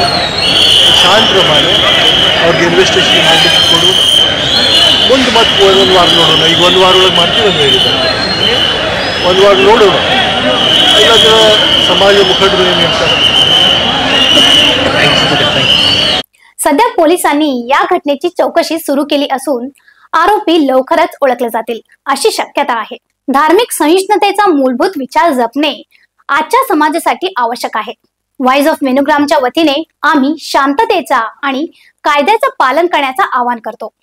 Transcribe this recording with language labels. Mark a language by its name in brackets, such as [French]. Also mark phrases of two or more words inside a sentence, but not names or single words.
[Kannada] ಶಾಂತ ಪ್ರಮಾಣ ಅವ್ರಿಗೆ ಇನ್ವೆಸ್ಟಿಗೇಷನ್ ಮಾಡಲಿಕ್ಕೆ ಕೊಡು, ಮುಂದೆ ಮತ್ತೆ ಒಂದು ವಾರ ನೋಡೋಣ। ಈಗ ಒಂದು ವಾರ ಒಳಗೆ ಮಾಡ್ತೀವಿ ಅಂತ ಹೇಳಿದ್ದಾರೆ, ಒಂದು ವಾರ ನೋಡೋಣ। ಇಲ್ಲಾಂದ್ರೆ ಸಮಾಜ ಮುಖಂಡರು ಏನು ಹೇಳ್ತಾರೆ। [Marathi] सध्या पोलिसांनी या घटनेची चौकशी सुरू केली असून आरोपी लवकरच ओळखले जातील अशी शक्यता आहे। धार्मिक सहिष्णुतेचा मूलभूत विचार जपणे आजच्या समाजासाठी आवश्यक आहे। वॉइस ऑफ वेणुग्रामच्या वतीने आम्ही शांततेचा आणि कायद्याचं पालन करण्याचं आवाहन करतो।